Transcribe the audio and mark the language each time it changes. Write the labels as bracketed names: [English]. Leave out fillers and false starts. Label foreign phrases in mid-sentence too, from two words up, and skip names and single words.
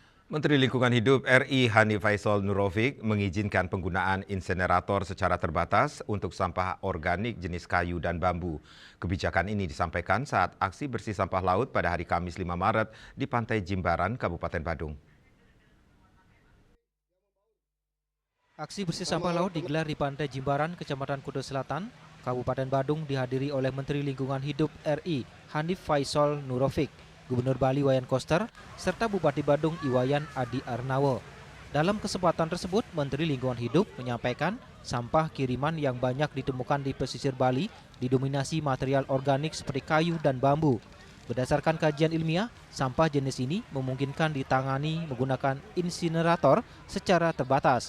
[Indonesian] Menteri Lingkungan Hidup RI Hanif Faisal Nurofik mengizinkan penggunaan insenerator secara terbatas untuk sampah organik jenis kayu dan bambu. Kebijakan ini disampaikan saat aksi bersih sampah laut pada hari Kamis 5 Maret di Pantai Jimbaran, Kabupaten Badung. Aksi bersih sampah laut digelar di Pantai Jimbaran, Kecamatan Kuta Selatan, Kabupaten Badung dihadiri oleh Menteri Lingkungan Hidup RI Hanif Faisal Nurofik, Gubernur Bali Wayan Koster, serta Bupati Badung Iwayan Adi Arnawo. Dalam kesempatan tersebut, Menteri Lingkungan Hidup menyampaikan sampah kiriman yang banyak ditemukan di pesisir Bali didominasi material organik seperti kayu dan bambu. Berdasarkan kajian ilmiah, sampah jenis ini memungkinkan ditangani menggunakan insinerator secara terbatas.